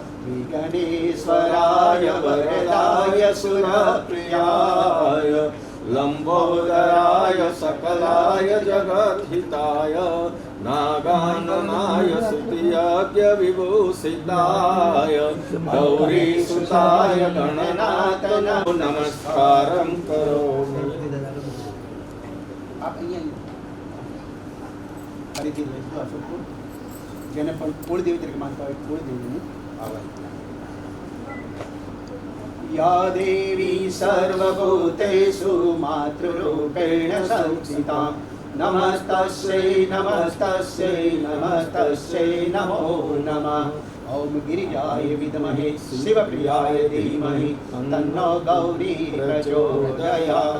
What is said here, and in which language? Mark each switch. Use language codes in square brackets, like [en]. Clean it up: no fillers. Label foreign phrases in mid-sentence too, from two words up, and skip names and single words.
[sa] विघ्नेश्वराय वरदाय सुरप्रियाय लंबोदराय सकलाय जगद्हिताय नागाननाय स्तुतियज्ञ विभूषिताय गौरीसुताय गणनाथ नमस्कारं करोमि। [gu] ફરીથી લઈશું અશોકપુર જેને પણ કુળદેવી તરીકે માનતા હોય કુળદેવીનું આવાહન। [sa] या देवी सर्वभूतेषु मातृरूपेण संस्थिता नमस्तस्यै नमस्तस्यै नमस्तस्यै नमो नमः। ओम गिरिजाय विद्महे शिवप्रियाय धीमहि तन्नो गौरी प्रचोदयात्।